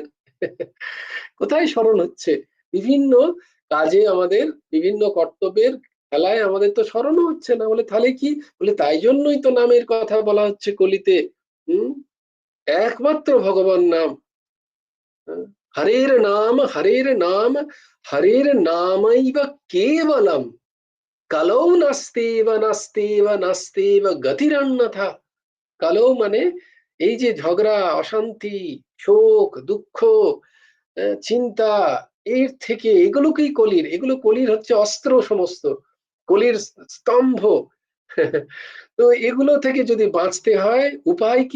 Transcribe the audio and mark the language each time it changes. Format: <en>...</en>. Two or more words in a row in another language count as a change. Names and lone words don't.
<bn>কোথায় স্মরণ হচ্ছে, বিভিন্ন কাজে আমাদের বিভিন্ন কর্তব্যের খেলায় আমাদের তো স্মরণও হচ্ছে না, বলে তাহলে কি, বলে তাই জন্যই তো নামের কথা বলা হচ্ছে কলিতে।</bn> <sa>হম একমাত্র ভগবান নাম, হরের নাম হরের নাম, হরের নামৈব কেবলম, কালৌ নাস্তেব নাস্তেব নাস্তেব গতিরন্যথা।</sa> <bn>কালৌ মানে এই যে ঝগড়া অশান্তি শোক দুঃখ চিন্তা, এর থেকে এগুলোকেই কলির, এগুলো কলির হচ্ছে অস্ত্র সমস্ত, কলির স্তম্ভ। তো এগুলো থেকে যদি বাঁচতে হয় উপায় কি?</bn>